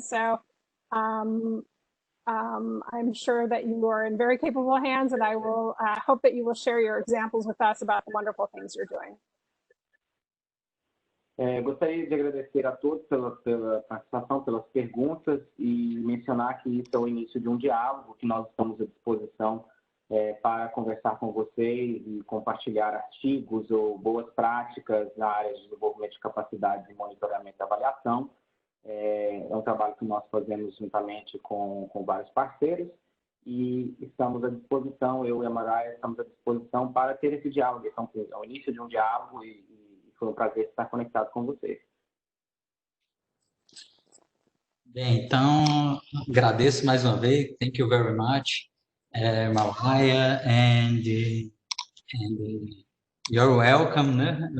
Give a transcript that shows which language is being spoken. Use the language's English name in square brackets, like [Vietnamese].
[English] So I'm sure that you are in very capable hands, and I will hope that you will share your examples with us about the wonderful things you're doing. [Portuguese] Gostaria de agradecer a todos pela participação, pelas perguntas e mencionar que isso é o início de um diálogo, que nós estamos à disposição para conversar com vocês e compartilhar artigos ou boas práticas na área de desenvolvimento de capacidades e monitoramento e avaliação. É um trabalho que nós fazemos juntamente com vários parceiros e estamos à disposição, eu e a Maraia estamos à disposição para ter esse diálogo. Então, é o início de um diálogo e foi um prazer estar conectado com vocês. Bem, então, agradeço mais uma vez. [English] Thank you very much, Malaya, and you're welcome, né?